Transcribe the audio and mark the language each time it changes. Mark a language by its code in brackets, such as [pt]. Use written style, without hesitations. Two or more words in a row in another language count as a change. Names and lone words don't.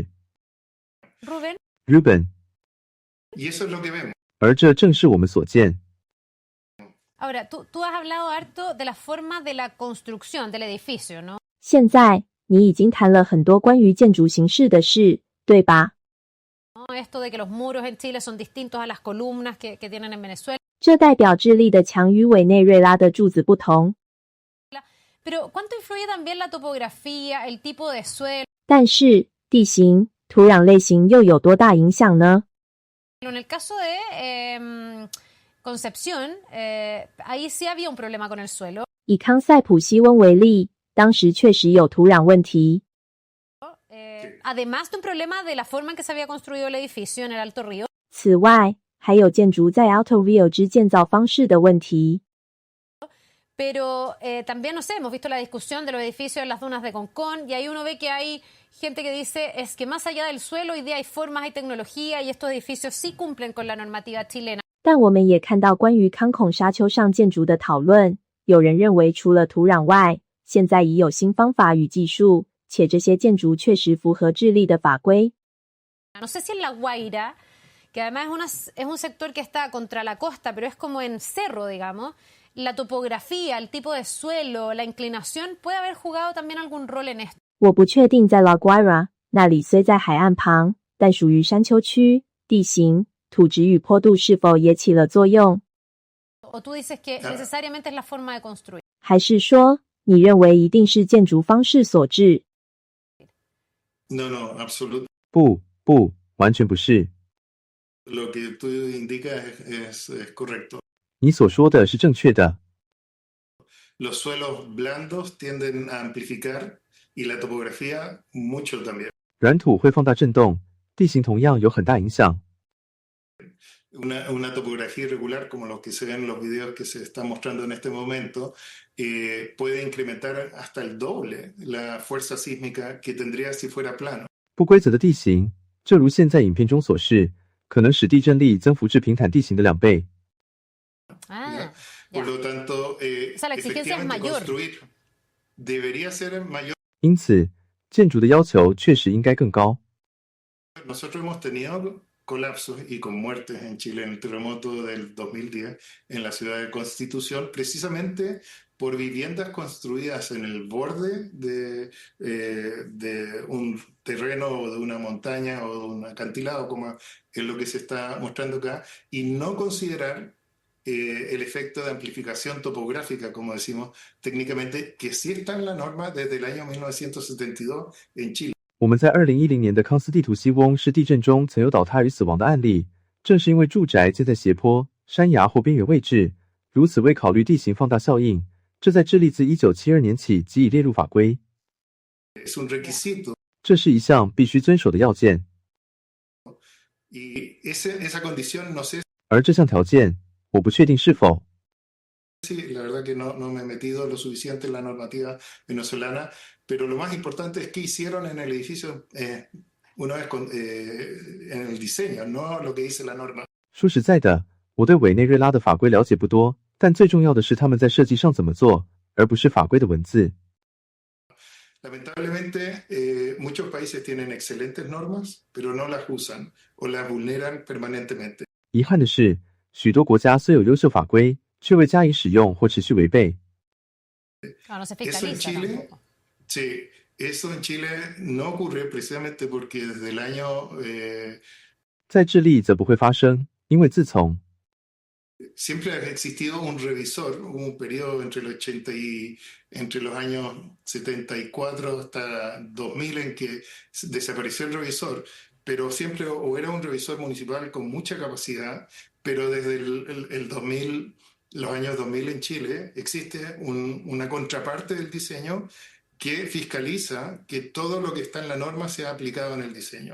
[es] Ruben， Y eso es lo que vemos. [zh] 而这正是我们所见。 [es] Ahora, tú has hablado harto de la forma de la construcción del edificio, ¿no? [zh] 现在你已经谈了很多关于建筑形式的事，对吧？ [es] Esto de que los muros en Chile son distintos a las columnas que tienen en Venezuela. [zh] 这代表智利的墙与委内瑞拉的柱子不同。 [es] Pero ¿cuánto influye también la topografía, el tipo de suelo? [zh] 但是地形、土壤类型又有多大影响呢？ [es] En el caso de Concepción, ahí sí había un problema con el suelo. [zh] 以康塞普西温为例，当时确实有土壤问题。 [es] Además de un problema de la forma en que se había construido el edificio en el Alto Río. [zh] 此外，还有建筑在 Alto Rio 之建造方式的问题。 [es] Pero también, no sé, hemos visto la discusión de los edificios en las dunas de Concón y ahí uno ve que hay gente que dice es que más allá del suelo hoy día hay formas, hay tecnología y estos edificios sí cumplen con la normativa chilena. [zh] 但我们也看到关于康孔沙丘上建筑的讨论，有人认为除了土壤外，现在已有新方法与技术，且这些建筑确实符合智利的法规。 [es] No sé si en La Guaira, que además es un sector que está contra la costa, pero es como en cerro, digamos. La topografía, el tipo de suelo, la inclinación puede haber jugado también algún rol en esto. [zh] 我不确定在 La Guaira 那里虽在海岸旁，但属于山丘区，地形、土质与坡度是否也起了作用？ [es] ¿O tú dices que necesariamente es la forma de construir? [zh] 还是说你认为一定是建筑方式所致？ [es] No, absolutamente. [zh] 不，完全不是。 [es] Lo que tú indicas es correcto. [zh] 你所说的是正确的。 [es] Los suelos blandos tienden a amplificar y la topografía mucho también. [zh] 软土会放大震动，地形同样有很大影响。 [es] Una topografía irregular como lo que se ve en los videos que se están mostrando en este momento puede incrementar hasta el doble la fuerza sísmica que tendría si fuera plano. [zh] 不规则的地形，正如现在影片中所示，可能使地震力增幅至平坦地形的2倍。 [es] Por lo tanto, o sea, la exigencia es mayor. Construir debería ser mayor. [zh] 因此，建筑的要求确实应该更高。 [es] Nosotros hemos tenido colapsos y con muertes en Chile en el terremoto del 2010 en la ciudad de Constitución, precisamente por viviendas construidas en el borde de un terreno o de una montaña o de un acantilado, como es lo que se está mostrando acá, y no considerar el efecto de amplificación topográfica, como decimos técnicamente, que sí está en la norma desde el año 1972 en Chile. [zh] 我们在2010年的康斯地图西翁是地震中曾有倒塌与死亡的案例，正是因为住宅建在斜坡、山崖或边缘位置，如此未考虑地形放大效应，这在智利自1972年起即已列入法规。 [es] Es un requisito. [zh] 这是一项必须遵守的要件。 [es] Y esa condición no sé. [zh] 而这项条件，我不确定是否。 [es] Sí, la verdad que no me he metido lo suficiente en la normativa venezolana, pero lo más importante es qué hicieron en el edificio una vez en el diseño, no lo que dice la norma. [zh] 说实在的，我对委内瑞拉的法规了解不多，但最重要的是他们在设计上怎么做，而不是法规的文字。 [es] Lamentablemente, muchos países tienen excelentes normas, pero no las usan o las vulneran permanentemente. [zh] 遗憾的是，许多国家虽有优秀法规，却未加以使用或持续违背。 [es] No se Eso en fiscaliza Chile, tampoco. sí, eso en Chile no ocurre precisamente porque desde el año [zh] 在智利则不会发生，因为自从 [es] siempre ha existido un revisor, hubo un periodo entre los años 74 hasta 2000 en que desapareció el revisor, pero siempre o era un revisor municipal con mucha capacidad, pero desde el 2000, los años 2000 en Chile existe una contraparte del diseño que fiscaliza que todo lo que está en la norma sea aplicado en el diseño.